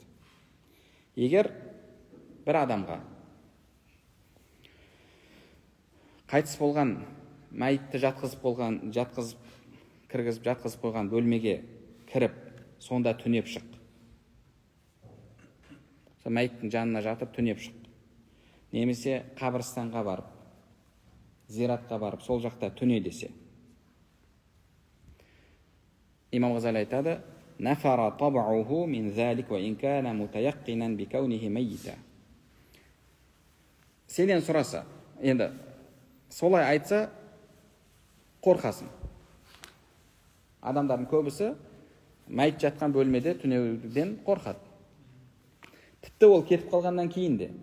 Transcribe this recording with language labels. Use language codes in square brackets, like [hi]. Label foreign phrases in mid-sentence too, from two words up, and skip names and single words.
[kk] Егер бір адамға қайтыс болған мәйітті жатқызып қойған бөлмеге кіріп, сонда түнеп шық. Мәйіттің жанына жатып түнеп шық. Немесе қабірстанға барып, зиратқа барып, сол жақта түне десе. Имам Ғазали айтады, [ar] نفر طبعه من ذلك وإن كان متيقنا بكونه ميتا. [kk] Сенен сұраса, енді солай айтса қорқасың. Адамдардың көбісі мәйіт жатқан бөлмеде түнеуден қорқады. Тіпті ол кетіп қалғаннан кейін де.